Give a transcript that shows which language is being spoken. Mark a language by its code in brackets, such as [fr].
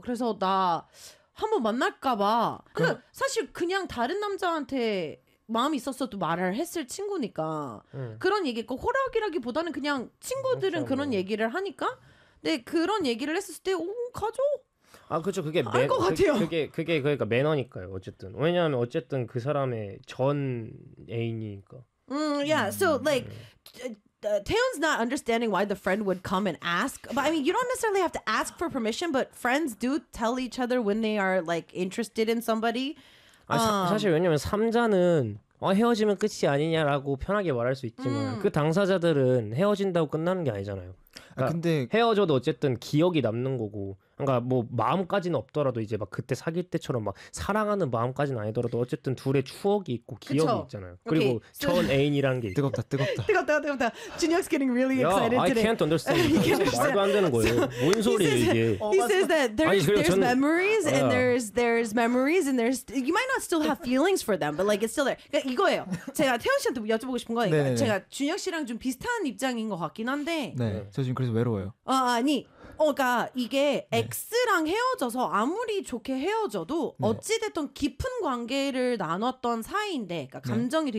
[ko] 그래서 나 한번 만날까 봐. 그러니까 사실 그냥 다른 남자한테 마음이 있었어도 말을 했을 친구니까. 그런 얘기 꼭 호락이라기보다는 그냥 친구들은 그렇죠. 그런 얘기를 하니까. 근데 그런 얘기를 했을 때 오, 가죠. 아, 그렇죠. 그게 것 같아요. 그게 그러니까 매너니까요. 어쨌든. 왜냐면 어쨌든 그 사람의 전 애인이니까. [en] Taeyeon's not understanding why the friend would come and ask. But I mean, you don't necessarily have to ask for permission, but friends do tell each other when they are like interested in somebody. [ko] 아, 사실 왜냐면 삼자는 헤어지면 끝이 아니냐라고 편하게 말할 수 있지만 그 당사자들은 헤어진다고 끝나는 게 아니잖아요. 그러니까 아, 근데 헤어져도 어쨌든 기억이 남는 거고. 그러니까 뭐 마음까지는 없더라도 이제 막 그때 사귈 때처럼 막 사랑하는 마음까지는 아니더라도 어쨌든 둘의 추억이 있고 기억이 그쵸? 있잖아요. 그리고 오케이. 전 애인이라는 게 뜨겁다 뜨겁다 뜨겁다 뜨겁다. [en] Junhyuk's getting really excited today. I can't understand. [ko] 말도 안 되는 거예요. 뭔 소리예요 이게? [en] He says that there's memories and there's memories and there's you might not still have feelings for them, but like it's still there. [ko] 그러니까 이거예요. 제가 태연 씨한테 여쭤보고 싶은 거예요. 네네네. 제가 준혁 씨랑 좀 비슷한 입장인 것 같긴 한데. 네. 저 지금 그래서 외로워요. 아니. 그러니까 이게 X랑 네. 헤어져서 아무리 좋게 헤어져도 네. 어찌됐든 깊은 관계를 나눴던 사이인데 그러니까 감정이 네.